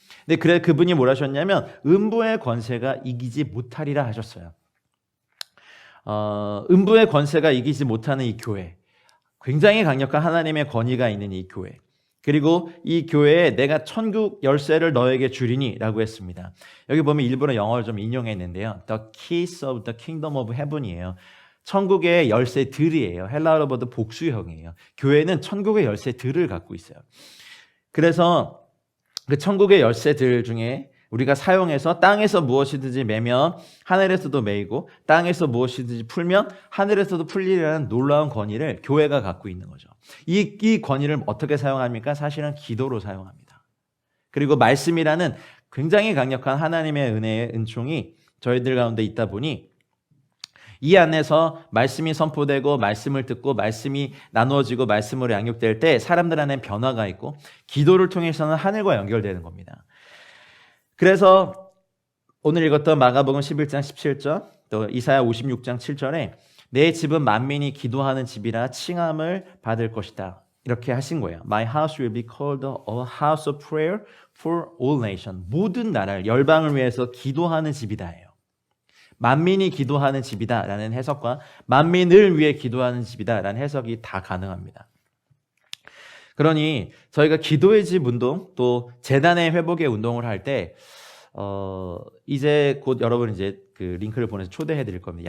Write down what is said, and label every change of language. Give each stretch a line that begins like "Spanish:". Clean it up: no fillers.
Korean: 근데 그래 그분이 뭘 하셨냐면 음부의 권세가 이기지 못하리라 하셨어요. 음부의 권세가 이기지 못하는 이 교회, 굉장히 강력한 하나님의 권위가 있는 이 교회, 그리고 이 교회에 내가 천국 열쇠를 너에게 주리니 라고 했습니다. 여기 보면 일부러 영어를 좀 인용했는데요.
English: The keys of the kingdom of heaven이에요.
Korean: 천국의 열쇠들이에요. 헬라어로도 복수형이에요. 교회는 천국의 열쇠들을 갖고 있어요. 그래서 그 천국의 열쇠들 중에 우리가 사용해서 땅에서 무엇이든지 매면 하늘에서도 매이고 땅에서 무엇이든지 풀면 하늘에서도 풀리라는 놀라운 권위를 교회가 갖고 있는 거죠. 이 권위를 어떻게 사용합니까? 사실은 기도로 사용합니다. 그리고 말씀이라는 굉장히 강력한 하나님의 은혜의 은총이 저희들 가운데 있다 보니 이 안에서 말씀이 선포되고 말씀을 듣고 말씀이 나누어지고 말씀으로 양육될 때 사람들 안에 변화가 있고 기도를 통해서는 하늘과 연결되는 겁니다. 그래서 오늘 읽었던 마가복음 11장 17절 또 이사야 56장 7절에 내 집은 만민이 기도하는 집이라 칭함을 받을 것이다. 이렇게 하신 거예요.
English: My house will be called a house of prayer for all nations.
Korean: 모든 나라를 열방을 위해서 기도하는 집이다예요. 만민이 기도하는 집이다라는 해석과 만민을 위해 기도하는 집이다라는 해석이 다 가능합니다. 그러니 저희가 기도의 집 운동 또 재단의 회복의 운동을 할 때 이제 곧 여러분 이제 그 링크를 보내서 초대해 드릴 겁니다.